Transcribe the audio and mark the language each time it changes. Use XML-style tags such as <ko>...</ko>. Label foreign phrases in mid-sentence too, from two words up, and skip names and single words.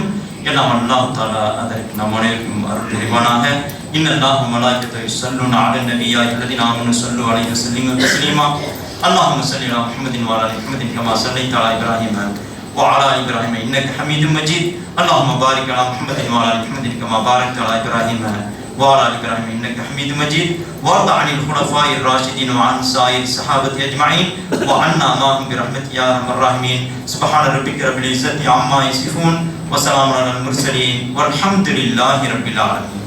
<ta>எல்லாம் அல்லாஹ் தஆலா அதற்கு நம் அனைவருக்கும் அருள் புரிவானாக.</ta> <ar>إن الله وملائكته يصلون على النبي يا أيها الذين آمنوا صلوا عليه وسلموا تسليما. اللهم صل على محمد وعلى آل محمد كما صليت على إبراهيم وعلى آل إبراهيم إنك حميد مجيد. اللهم بارك على محمد وعلى آل محمد كما باركت على إبراهيم وعلى آل إبراهيم إنك حميد مجيد. وارض عن الخلفاء الراشدين وعن سائر الصحابة أجمعين وعنا معهم برحمتك يا أرحم الراحمين. سبحان ربك رب العزة عما يصفون وسلام على المرسلين والحمد لله رب العالمين.</ar>